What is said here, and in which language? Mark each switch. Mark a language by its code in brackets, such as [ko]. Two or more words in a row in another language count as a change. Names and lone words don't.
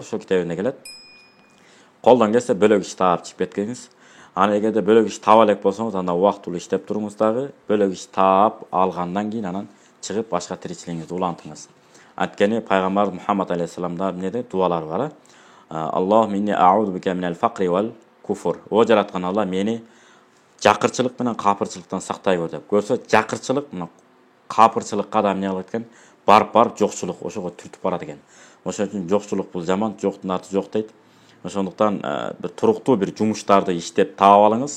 [ky] Ошол китебинде келет. Колдон келсе бөлөк иш таап чыгып кеткениңиз. Аны эгерде бөлөк иш таба элек болсоңуз, анда убактылуу иштеп туруңуз дагы, бөлөк иш таап алгандан кийин анан чыгып башка тиричилигиңизди улантыңыз. Анткени пайгамбар Мухаммад алейхиссаламдар эмне дуалары бар. [ar] اللهم إني أعوذ بك من الفقر والكفر. [ky] О жараткан Алла мени жакырчылык менен капырчылыктан сактай көр деп. Көрсө жакырчылык мына капырчылыкка да эмне кылат экен? Барып жокчулук ошого түртүп барат экен. Ошон үчүн жокчулук бул жаман, жоктун аты жок дейт. Ошондуктан бир туруктуу бир жумуштарды иштеп таап алыңыз.